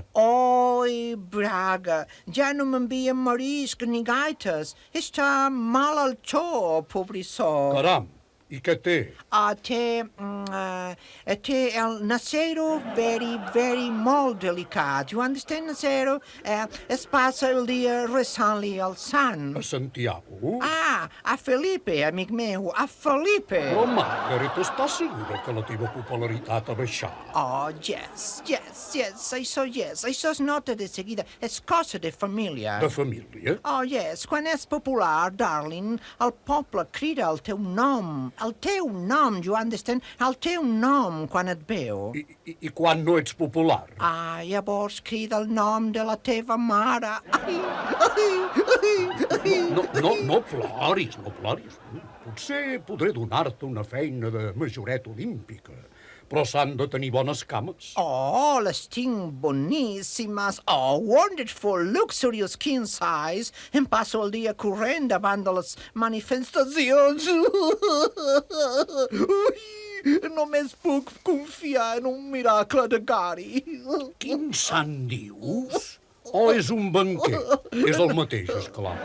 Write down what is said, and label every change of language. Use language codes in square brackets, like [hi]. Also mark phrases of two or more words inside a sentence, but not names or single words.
[ca] Oi, Braga, ja no m'envia marisc ni gaites. Està mal al xo, pobrissó. Caram, i què té? Té el Nasero very molt delicat. [en] You understand, [ca] Nasero? Es passa el dia rezant-li al sant. A Santiago? A Felipe, amic meu, a Felipe. Però, Margaret, estàs segura que la teva popularitat ha baixat? Yes. Això es nota de seguida. És cosa de família. De família? Yes. Quan és popular, darling, el poble crida el teu nom. El teu nom, [en] you understand? [ca] El teu nom quan et veu. I quan no ets popular? Llavors crida el nom de la teva mare. No ploris. Potser podré donar-te una feina de majoret olímpica, però s'han de tenir bones cames. Les tinc boníssimes. [en] Wonderful, luxurious king size. [ca] Em passo el dia corrent davant de les manifestacions. Només puc confiar en un miracle de Gary. Quin sant dius? O és un banquer? És el mateix, esclar.